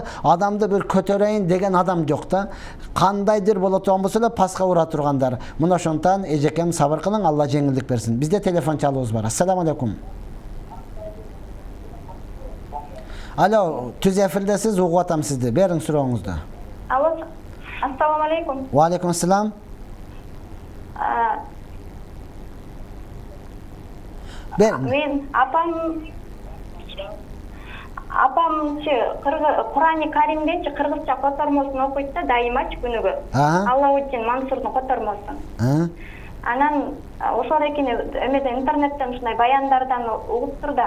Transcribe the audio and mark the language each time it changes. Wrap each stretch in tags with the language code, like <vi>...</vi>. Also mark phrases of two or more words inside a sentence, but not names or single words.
<ky>Адамды бир көтөрөйүн деген адам жок да. Кандайдыр боло турган болсо эле паска ура тургандар. Мына ошондон эжекем сабыр кылың, Алла жеңилдик берсин. Бизде телефон чалуубуз бар.</ky> <ar>السلام عليكم.</ar> <ky>Алло, түз эфирдесиз, угуп атам сизди. Бериң сурооңузду. Алло,</ky> <ar>السلام عليكم. وعليكم السلام.</ar> <ky>Мен апамчы Кур'ани Каримдечи кыргызча котормосун окуйт да дайымачы күнүгө. Аллаудин Мансурдун котормосун. Анан ошол экени эмеден интернеттен ушундай баяндардан угуп турда.</ky>